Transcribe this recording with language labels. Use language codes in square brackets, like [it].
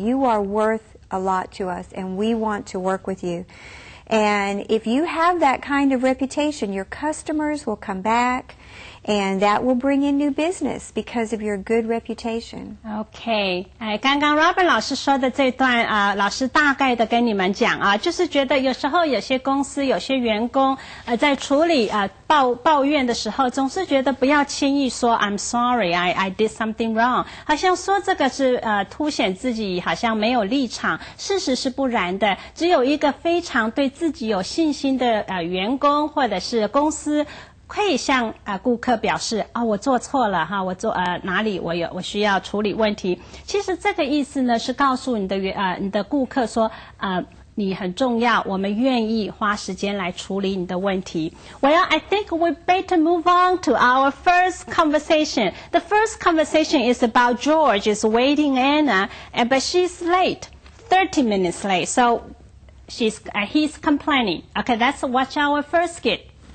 [en] You are worth a lot to us, and we want to work with you. And if you have that kind of reputation, your customers will come back, and that will bring in new business because of your good reputation. [zh] OK， 刚刚 Robin 老师说的这段老师大概的跟你们讲就是觉得有时候有些公司有些员工在处理抱怨的时候，总是觉得不要轻易说 [en] I'm sorry, I did something wrong， [zh] 好像说这个是凸显自己好像没有立场，事实是不然的。只有一个非常对自己有信心的员工或者是公司，可以向顾客表示我做错了我做哪里我需要处理问题。其实这个意思呢是告诉你的顾客说你很重要，我们愿意花时间来处理你的问题。 [en] Well, I think we better move on to our first conversation. The first conversation is about George is waiting Anna, but she's late, 30 minutes late. So he's complaining. Okay, let's watch our first skit.